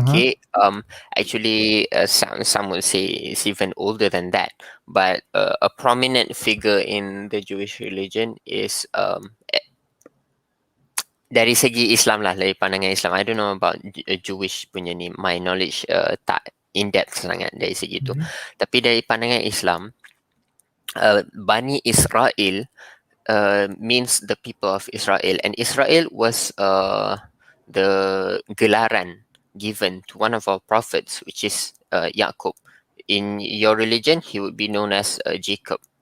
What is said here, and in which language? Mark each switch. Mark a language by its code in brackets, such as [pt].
[en] Okay. Actually, some would say it's even older than that. But a prominent figure in the Jewish religion is dari segi Islam lah, dari pandangan Islam. I don't know about Jewish punya ni. [ms] My knowledge tak in depth sangat dari segi tu. Mhm. [en] Tapi dari pandangan Islam, Bani Israel means the people of Israel, and Israel was the gelaran given to one of our prophets, which is Yaqub. In your religion, he would be known as Jacob.